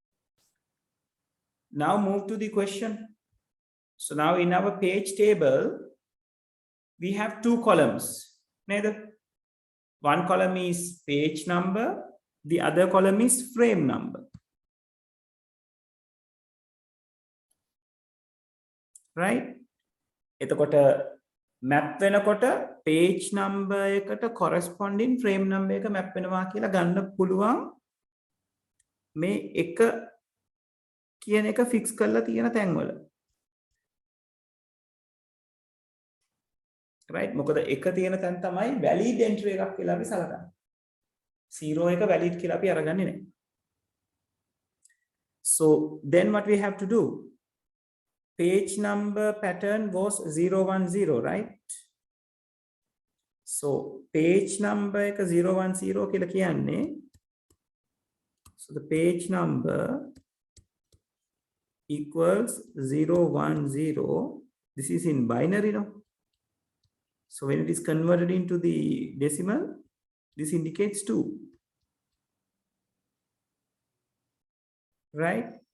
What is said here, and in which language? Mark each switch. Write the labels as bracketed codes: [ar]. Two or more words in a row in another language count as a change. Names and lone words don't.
[en] Now move to the question. So now in our page table, we have two columns. One column is page number, the other column is frame number. Right? [si] එතකොට map වෙනකොට [en] page number [si] එකට [en] corresponding frame number [si] එක map වෙනවා කියලා ගන්න පුළුවන් මේ එක කියන එක fix කරලා තියෙන තැන්වල. [en] right? [si] මොකද එක තියෙන තැන් තමයි [en] valid entry [si] එකක් කියලා අපි සලකන්නේ. 0 එක valid කියලා අපි අරගන්නේ නැහැ. [en] So then what we have to do? Page number pattern was 010, right? So page number [si] එක 010 කියලා කියන්නේ. [en] So the page number equals 010. This is in binary, no? So when it is converted into the decimal, this indicates 2. Right?